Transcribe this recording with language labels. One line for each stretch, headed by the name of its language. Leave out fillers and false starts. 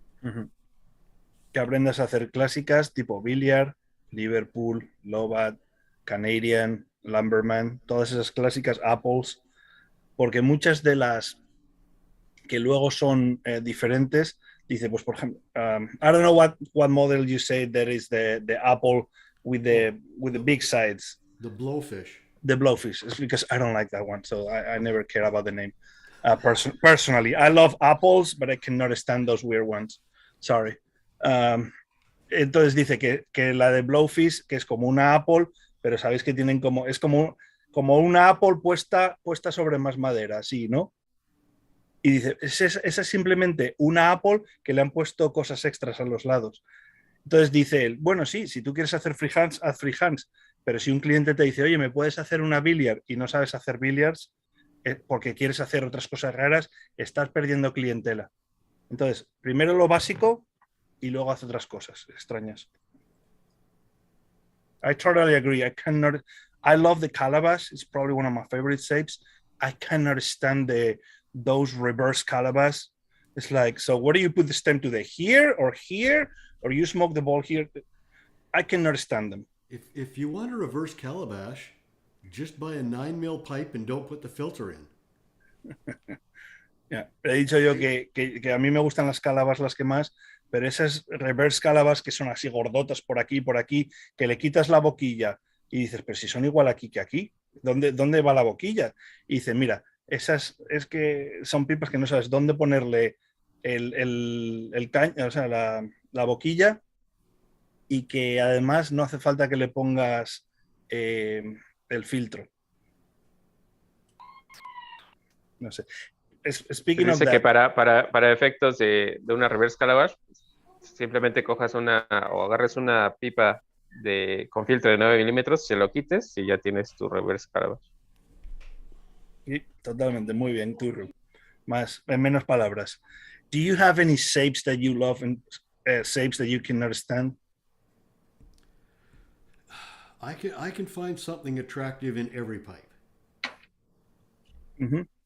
Spanish: Uh-huh. Que aprendas a hacer clásicas tipo billiard, Liverpool, Lovat, Canadian, Lumberman, todas esas clásicas, Apples, porque muchas de las que luego son diferentes, dice, pues por ejemplo,
English: I don't know what model you say that is the apple with the big sides. The blowfish. The blowfish. It's because I don't like that one, so I never care about the name. Personally, I love apples, but I cannot stand those weird ones. Sorry.
Spanish: Entonces dice que la de blowfish, que es como una apple, pero sabéis que tienen es como una apple puesta sobre más madera, así, ¿no? Y dice, esa es simplemente una apple que le han puesto cosas extras a los lados. Entonces dice él, bueno, sí, si tú quieres hacer freehands, haz freehands, pero si un cliente te dice, oye, ¿me puedes hacer una billiard? Y no sabes hacer billiards porque quieres hacer otras cosas raras, estás perdiendo clientela. Entonces, primero lo básico y luego haz otras cosas extrañas.
English: I totally agree. I love the calabash. It's probably one of my favorite shapes. I cannot stand those reverse calabash. It's like, so what do you put the stem to here, or you smoke the ball here? I cannot stand them. If you want a reverse calabash, just buy a 9mm pipe and don't put the filter in. Yeah.
Spanish: He dicho yo que a mí me gustan las calabas las que más, pero esas reverse calabas que son así gordotas por aquí, que le quitas la boquilla y dices, pero si son igual aquí que aquí, ¿dónde va la boquilla? Y dice, mira, esas es que son pipas que no sabes dónde ponerle el caño, o sea, la boquilla, y que además no hace falta que le pongas el filtro. No sé.
English: speaking of
Spanish: Dice
English: that,
Spanish: que para efectos de una reverse calabash, simplemente cojas o agarres una pipa con filtro de 9 milímetros, se lo quites y ya tienes tu reverse calabash. sí, totalmente, muy bien, Turru. En menos palabras.
English: Do you have any shapes that you love and shapes that you cannot stand? I can find something attractive in every pipe. Mm-hmm.